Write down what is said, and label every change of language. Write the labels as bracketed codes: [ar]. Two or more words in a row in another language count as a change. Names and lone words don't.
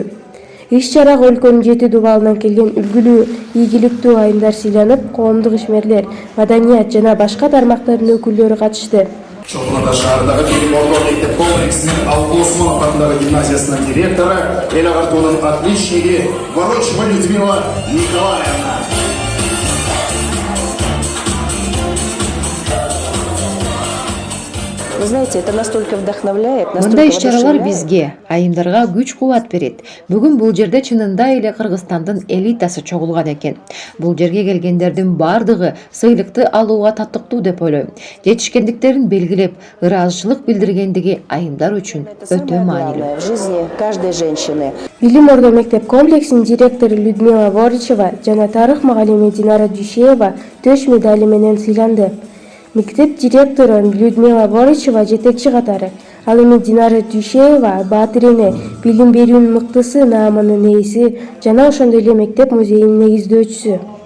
[ky] Иш-чарага өлкөнүн 7 дубалынан келген үлгүлүү, ийгиликтүү айымдар сыйланып, коомдук ишмерлер, маданият жана башка тармактардын өкүлдөрү катышты. Чолпон Ата шаарындагы Билим Ордо мектеп комплексинин Алып Осмонов атындагы гимназиясынын директору, эл агартуунун отличниги Ворочева Людмила Николаевна. [ru] Вы знаете, это настолько вдохновляет, [ky] Мындай иш-чаралар бизге, айымдарга күч-кубат берет. Бүгүн бул жерде чынында эле Кыргызстандын элитасы чогулган экен. Бул жерге келгендердин бардыгы сыйлыкты алууга татыктуу деп ойлойм. Жетишкендиктерин белгилеп, ыраазычылык билдиргендиги айымдар үчүн өтө маанилүү. [ru] в жизни каждой женщины. [ky] Билим Ордо мектеп комплексинин директору Людмила Ворочева жана тарых мугалими Динара Дүйшеева төш медали менен сыйланды. Мектеп директору Людмила Ворочева жетекчи катары, ал эми Динара Дүйшеева баатыр эне, билим берүүнүн мыктысы наамынын ээси жана ошондой эле мектеп музейинин негиздөөчүсү.